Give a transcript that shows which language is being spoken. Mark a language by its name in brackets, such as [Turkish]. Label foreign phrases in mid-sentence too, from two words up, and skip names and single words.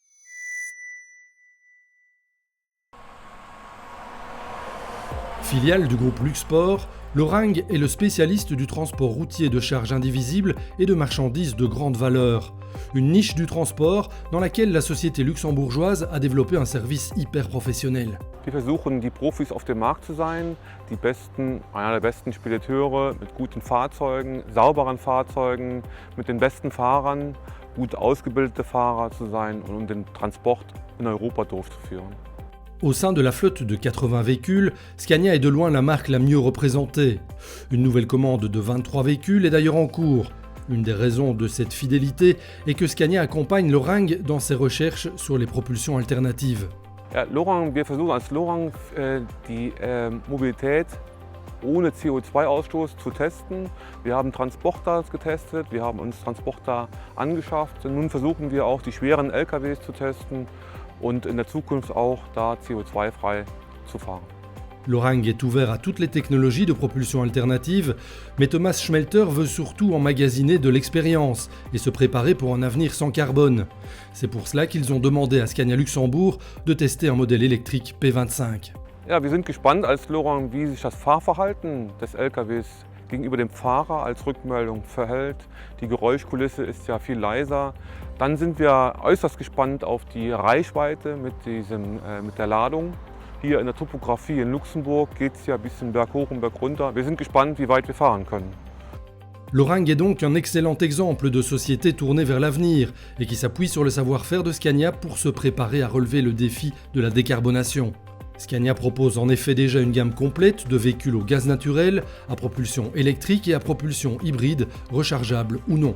[French] Filiale du groupe Luxport, Lorang est le spécialiste du transport routier de charges indivisibles et de marchandises de grande valeur. Une niche du transport dans laquelle la société luxembourgeoise a développé un service hyper professionnel. [German] Wir versuchen, die Profis auf dem Markt zu sein, einer der besten Spediteure mit guten Fahrzeugen, sauberen Fahrzeugen, mit den besten Fahrern, gut ausgebildete Fahrer zu sein und den Transport in Europa durchzuführen. [French] Au sein de la flotte de 80 véhicules, Scania est de loin la marque la mieux représentée. Une nouvelle commande de 23 véhicules est d'ailleurs en cours. Une des raisons de cette fidélité est que Scania accompagne Lorang dans ses recherches sur les propulsions alternatives. [German] Ja, wir versuchen als Lorang die Mobilität ohne CO2-Ausstoß zu testen. Wir haben Transporter getestet, wir haben uns Transporter angeschafft. Nun versuchen wir auch die schweren LKWs zu testen und in der Zukunft auch da CO2-frei zu fahren. [French] Lorang est ouvert à toutes les technologies de propulsion alternative, mais Thomas Schmelter veut surtout emmagasiner de l'expérience et se préparer pour un avenir sans carbone. C'est pour cela qu'ils ont demandé à Scania Luxembourg de tester un modèle électrique P25. [German] Ja, wir sind gespannt als Lorang, wie sich das Fahrverhalten des LKWs gegenüber dem Fahrer als Rückmeldung verhält. Die Geräuschkulisse ist ja viel leiser. Dann sind wir äußerst gespannt auf die Reichweite mit der Ladung. Hier in der Topografie in Luxembourg geht es ja ein bisschen berghoch und bergunter. Wir sind gespannt, wie weit wir fahren können. [French] Lorang est donc un excellent exemple de société tournée vers l'avenir et qui s'appuie sur le savoir-faire de Scania pour se préparer à relever le défi de la décarbonation. Scania propose en effet déjà une gamme complète de véhicules au gaz naturel, à propulsion électrique et à propulsion hybride, rechargeable ou non.